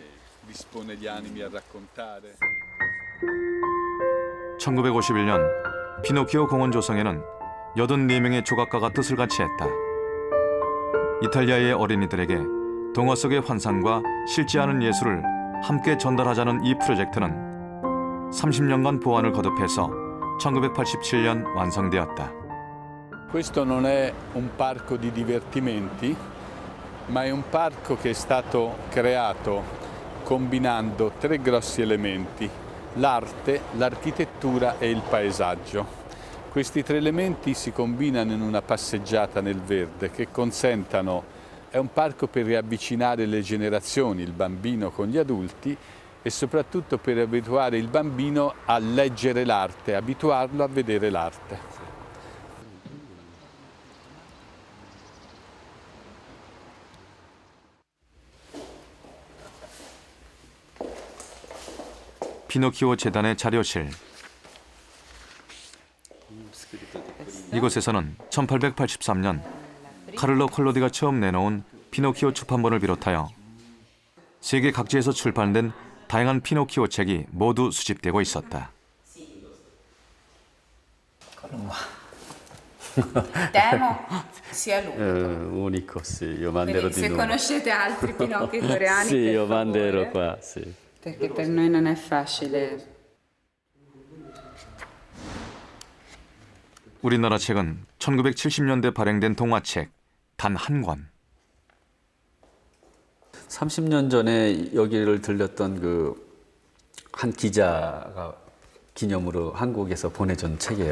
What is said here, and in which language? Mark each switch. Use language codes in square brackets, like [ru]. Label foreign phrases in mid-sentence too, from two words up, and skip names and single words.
[ko] 1951년 피노키오 공원 조성에는 84명의 조각가가 뜻을 같이 했다. 이탈리아의 어린이들에게 동화 속의 환상과 실제 않은 예술을 함께 전달하자는 이 프로젝트는 30년간 보완을 거듭해서 1987년 완성되었다. [it] Questo non è un parco di divertimenti, ma è un parco che è stato creato combinando tre grossi elementi: l'arte, l'architettura e il paesaggio. Questi tre elementi si combinano in una passeggiata nel verde che consentano, è un parco per riavvicinare le generazioni, il bambino con gli adulti, e soprattutto per abituare il bambino a leggere l'arte, abituarlo a vedere l'arte. [ko] 피노키오 재단의 자료실. 이곳에서는 1883년 카를로 콜로디가 처음 내놓은 피노키오 출판본을 비롯하여 세계 각지에서 출판된 다양한 피노키오 책이 모두 수집되고 있었다. [it] Temo sia l'unico. Unico, sì, io manderò di Se nuovo. conoscete altri Pinocchi coreani, Sì, per io manderò favore, qua, sì. perché per noi non è facile. [ko] 우리나라 책은 1970년대 발행된 동화책 단 한 권. 30년 전에 여기를 들렸던 그 한 기자가 기념으로 한국에서 보내준 책이에요.